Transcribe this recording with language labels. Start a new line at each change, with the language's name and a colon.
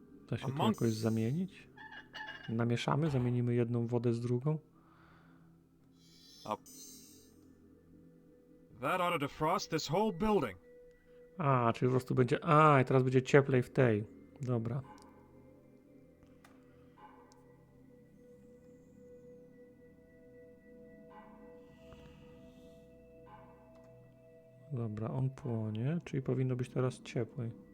Polish: Da się to jakoś zamienić? Namieszamy, zamienimy jedną wodę z drugą.
English: That ought to defrost this whole building.
Polish: A, czyli po prostu będzie... A, i teraz będzie cieplej w tej. Dobra. Dobra, on płonie, czyli powinno być teraz cieplej.